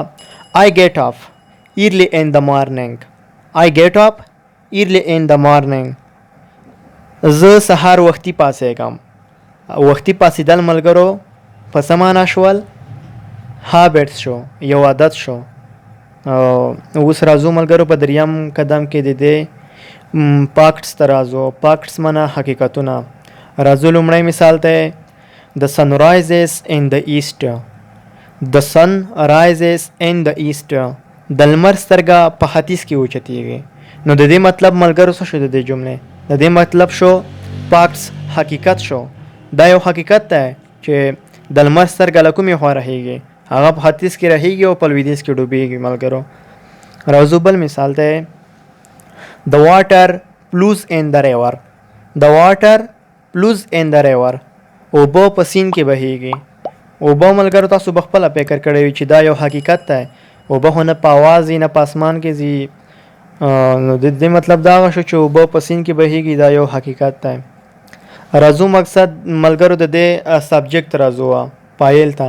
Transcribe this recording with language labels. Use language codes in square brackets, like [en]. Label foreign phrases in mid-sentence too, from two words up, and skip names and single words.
[en] I get up early in the morning. I get up early in the morning. [ps] زه سهار وختي پاڅېږم. وختي پاڅېدل ملګرو په څه معنا شول؟ هابټس شو، یو عادت شو. اوس راځو ملګرو په دریم قدم کې د دې پاکټس ته راځو. پاکټس معنا حقیقتونه. راځو لومړی مثال ته. [en] The sun rises in the east. The sun rises in the east. [ps] د لمر سترګه په ختیځ کې اوچتېږي. نو د دې مطلب ملګرو څه شو د دې جملې؟ د دې مطلب شو پاکټس حقیقت شو. دا یو حقیقت دی چې د لمر سترګه له کومې خوا رهیږي؟ هغه په ختیځ کې رهیږي او په لویدیځ کې ډوبېږي ملګرو. راځو بل مثال ته. [en] The water flows in the river. The water flows in the river. [ps] اوبه په سیند کې بهیږي. اوبه ملګرو تاسو به خپله فکر کړی وي چې دا یو حقیقت دی. اوبه خو نه په اواز ځي نه په اسمان کې ځي. نو د دې مطلب دا شو چې اوبه په سیند کې بهیږي. دا یو حقیقت دی. راځو مقصد ملګرو د دې سبجیکټ راځو پایل ته.